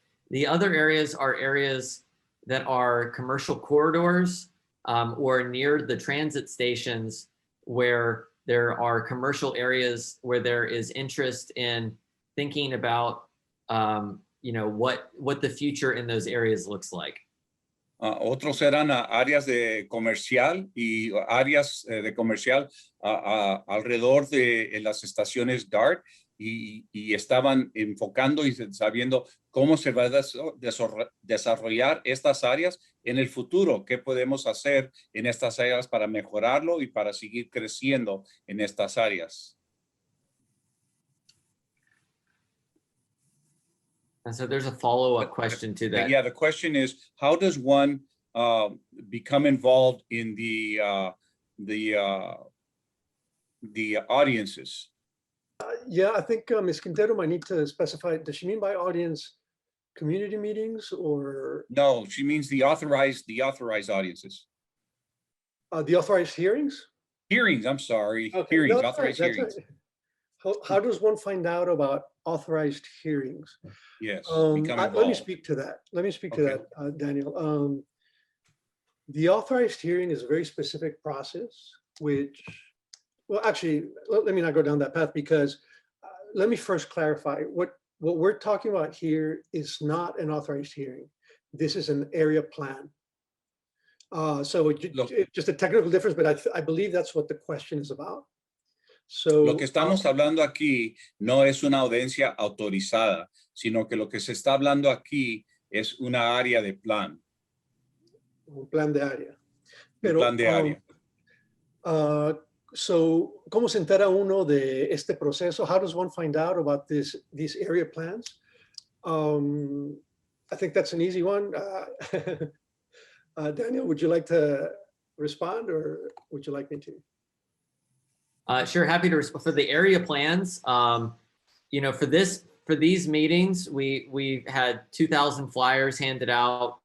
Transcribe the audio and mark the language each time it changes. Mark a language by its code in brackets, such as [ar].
[en] The other areas are areas that are commercial corridors or near the transit stations where there are commercial areas where there is interest in thinking about, what the future in those areas looks like. [es] Otros eran áreas de comercial y áreas de comercial alrededor de las estaciones DART y estaban enfocando y sabiendo cómo se va a desarrollar estas áreas en el futuro, qué podemos hacer en estas áreas para mejorarlo y para seguir creciendo en estas áreas. [en] And so there's a follow-up question to that. Yeah, the question is, how does one become involved in the audiences? Yeah, I think Ms. Quintero might need to specify, does she mean by audience community meetings or? No, she means the authorized audiences. The authorized hearings? Hearings, I'm sorry. Okay. Hearings, No, authorized right, hearings. Right. How does one find out about authorized hearings? Yes, let me speak to that. Let me speak to that, Daniel. The authorized hearing is a very specific process, which, well, actually, let me not go down that path because let me first clarify what we're talking about here is not an authorized hearing. This is an area plan. So it's just a technical difference, but I believe that's what the question is about. So [es] Lo que estamos hablando aquí no es una audiencia autorizada, sino que lo que se está hablando aquí es una área de plan. un plan de área. Un plan de área. So, ¿cómo se entera uno de este proceso? [en] How does one find out about these area plans? I think that's an easy one. Daniel, would you like to respond, or would you like me to? Sure, happy to respond. For the area plans, you know, for these meetings, we had 2,000 flyers handed out.